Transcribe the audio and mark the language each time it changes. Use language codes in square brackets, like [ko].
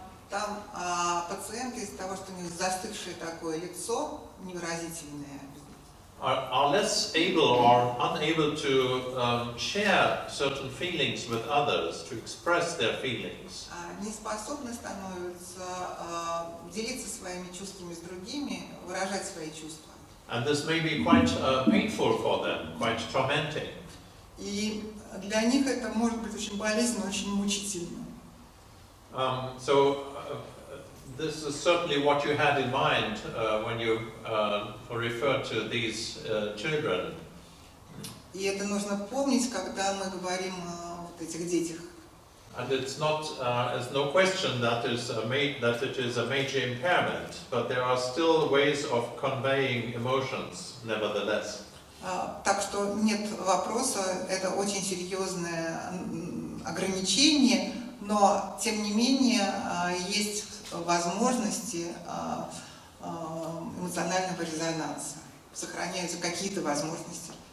[ru] Там пациенты из-за того, что у них застывшее такое лицо, невыразительное, [en] are less able or unable to share certain feelings with others, to express their feelings. [ru] не способны становятся делиться своими чувствами с другими, выражать свои чувства. [en] And this may be quite painful for them, quite tormenting. [ru] И для них это может быть очень болезненно, очень мучительно. [en] So this is certainly what you had in mind when you referred to these children. [ru] И это нужно помнить, когда мы говорим о вот этих детях. [en] And it's not, there's no question that it is a major impairment, but there are still ways of conveying emotions, nevertheless. [ru] Так что нет вопроса, это очень серьезное ограничение, но тем не менее есть возможности эмоционального резонанса, сохраняются какие-то возможности.